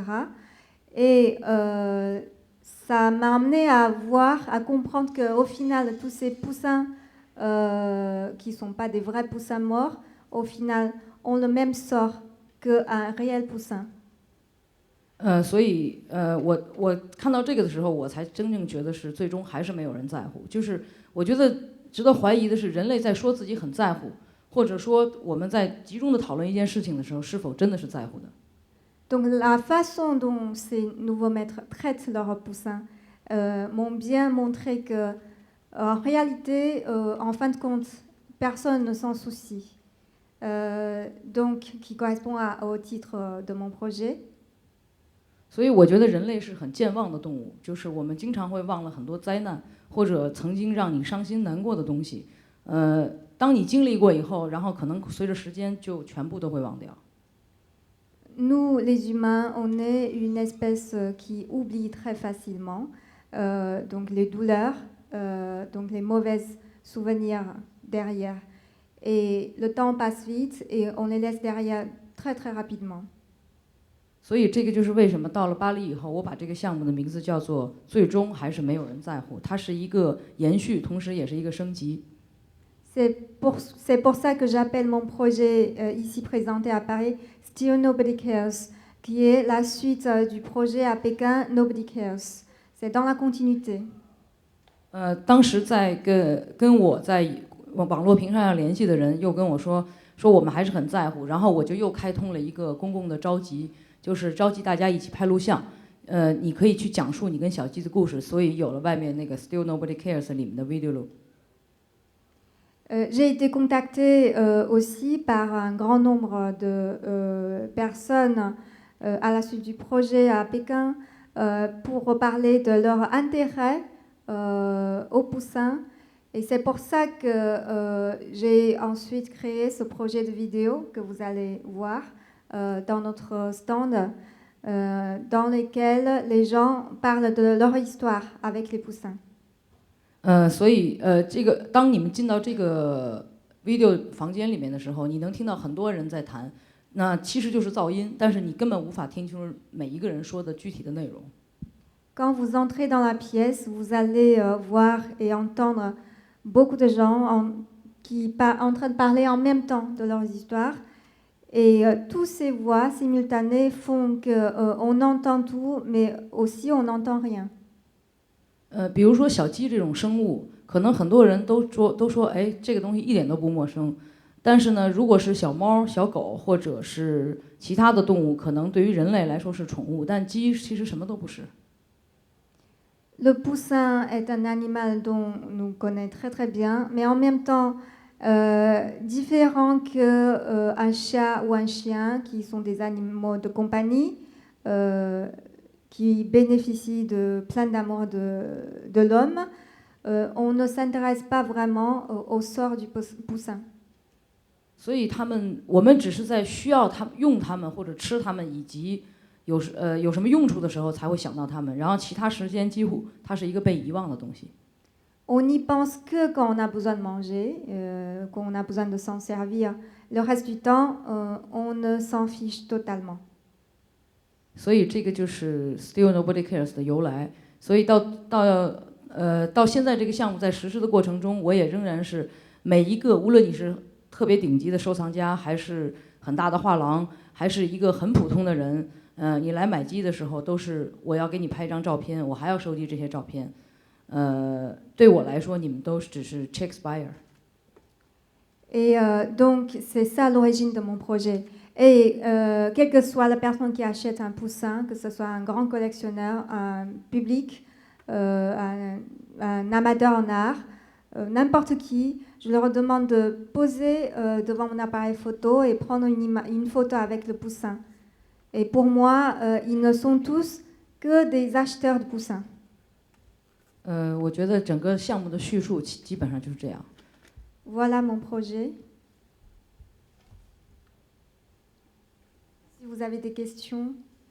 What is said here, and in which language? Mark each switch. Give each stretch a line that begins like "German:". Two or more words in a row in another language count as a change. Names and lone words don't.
French: Et ça m'a amené à comprendre qu'au final, tous ces poussins qui ne sont pas des vrais poussins morts, au final, ont le même sort qu'un réel poussin.
Chinese: 所以我看到这个的时候，我才真正觉得是最终还是没有人在乎。就是我觉得值得怀疑的是，人类在说自己很在乎。或者说我们在集中的讨论一件事情的时候，是否真的是在乎的？
French: Donc la façon dont ces nouveaux maîtres traitent leurs poussins m'ont bien montré que, en réalité, en fin de compte, personne ne s'en soucie. Donc, qui correspond au titre de mon projet.
Chinese: 所以我觉得人类是很健忘的动物，就是我们经常会忘了很多灾难或者曾经让你伤心难过的东西。当你经历过以后，然后可能随着时间就全部都会忘掉。
French: Nous, les humains, on est une espèce qui oublie très facilement donc les douleurs, donc les mauvais souvenirs derrière. Et le temps passe vite et on les laisse derrière très rapidement.
Chinese: 所以这个就是为什么到了巴黎以后，我把这个项目的名字叫做“最终还是没有人在乎”，它是一个延续，同时也是一个升级。
French: C'est pour ça que j'appelle mon projet ici présenté à Paris Still Nobody Cares, qui est la suite du projet à Pékin Nobody Cares. C'est dans la continuité.
Chinese: 当时在跟我在网络屏上联系的人又跟我说我们还是很在乎，然后我就又开通了一个公共的召集，就是召集大家一起拍录像。你可以去讲述你跟小鸡的故事，所以有了外面那个 Still Nobody Cares 里面的
English: video loop。
French: J'ai été contactée aussi par un grand nombre de personnes à la suite du projet à Pékin pour parler de leur intérêt aux poussins. Et c'est pour ça que j'ai ensuite créé ce projet de vidéo que vous allez voir dans notre stand, dans lequel les gens parlent de leur histoire avec les poussins.
Chinese: 所以这个当你们进到这个 video 房间里面的时候，你能听到很多人在谈，那其实就是噪音，但是你根本无法听清楚每一个人说的具体的内容。
French: Quand vous entrez dans la pièce, vous allez voir et entendre beaucoup de gens en train de parler en même temps de leurs histoires. Et toutes ces voix simultanées font qu'on entend tout, mais aussi on n'entend rien.
Chinese: 比如说小鸡这种生物，可能很多人都说，哎，这个东西一点都不陌生。但是呢，如果是小猫、小狗或者是其他的动物，可能对于人类来说是宠物，但鸡其实什么都不是。
French: Le poussin est un animal dont nous connaissons très très bien, mais en même temps différent qu'un chat ou un chien, qui sont des animaux de compagnie, qui bénéficient de plein d'amour de l'homme. On ne s'intéresse pas vraiment au sort du poussin.
Chinese: 所以我们只是在需要用它们或者吃它们，以及有什么用处的时候才会想到它们，然后其他时间几乎它是一个被遗忘的东西。
French: On n'y pense que quand on a besoin de manger, quand on a besoin de s'en servir. Le reste du temps, on ne s'en fiche totalement.
Chinese: 所以这个就是 Still Nobody Cares 的由来。所以到现在这个项目在实施的过程中，我也仍然是每一个，无论你是特别顶级的收藏家，还是很大的画廊，还是一个很普通的人，你来买鸡的时候，都是我要给你拍一张照片，我还要收集这些照片。对我来说，你们都只是
English: checks buyer。
French: Et donc, c'est ça l'origine de mon projet. Et quelle que soit la personne qui achète un poussin, que ce soit un grand collectionneur, un public, un amateur en art, n'importe qui, je leur demande de poser devant mon appareil photo et prendre une photo avec le poussin. Et pour moi, ils ne sont tous que des acheteurs de poussins.
Chinese: 我觉得整个项目的叙述基本上就是这样。
French: Voilà mon projet. Si vous avez des questions.